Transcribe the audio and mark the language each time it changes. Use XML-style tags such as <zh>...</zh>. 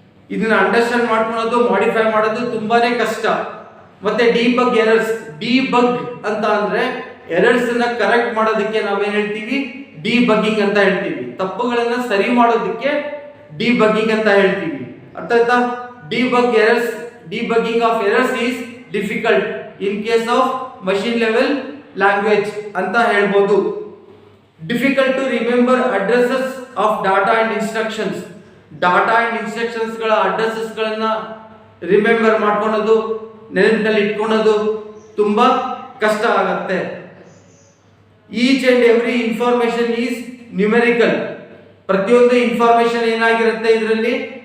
<kn>ಇದನ್ನ ಅಂಡರ್ಸ್ಟ್ಯಾಂಡ್ ಮಾಡ್ಕೊಳ್ಳೋದು, ಮಾಡಿಫೈ ಮಾಡೋದು ತುಂಬಾನೇ ಕಷ್ಟ. ಮತ್ತೆ ಡಿಬಗ್ ಎರರ್ಸ್. ಡಿಬಗ್ ಅಂತ ಅಂದ್ರೆ ಎರರ್ಸ್ ನ ಕರೆಕ್ಟ್ ಮಾಡೋದಕ್ಕೆ ನಾವೇನ್ ಹೇಳ್ತೀವಿ? ಡಿಬಗ್ಗಿಂಗ್ ಅಂತ ಹೇಳ್ತೀವಿ. ತಪ್ಪುಗಳನ್ನ ಸರಿ ಮಾಡೋದಕ್ಕೆ ಡಿಬಗ್ಗಿಂಗ್ ಅಂತ ಹೇಳ್ತೀವಿ. ಅರ್ಥ ಆಯ್ತಾ?</kn> <en>debugging of errors is difficult in case of machine level language</en> <kn>ಅಂತ ಹೇಳ್ಬೋದು.</kn> <en>difficult to remember addresses of data and instructions.</en> <kn>Data and instructions ಗಳ ಅಡ್ರೆಸಸ್ ಗಳನ್ನ ರಿಮೆಂಬರ್ ಮಾಡ್ಕೊಳ್ಳೋದು, ನೆನಪಿನಲ್ಲಿ ಇಟ್ಕೊಳ್ಳೋದು ತುಂಬಾ ಕಷ್ಟ ಆಗತ್ತೆ.</kn> <en>Each and every information is numerical.</en> <kn>ಪ್ರತಿಯೊಂದು ಇನ್ಫಾರ್ಮೇಶನ್ ಏನಾಗಿರುತ್ತೆ ಇದರಲ್ಲಿ?</kn>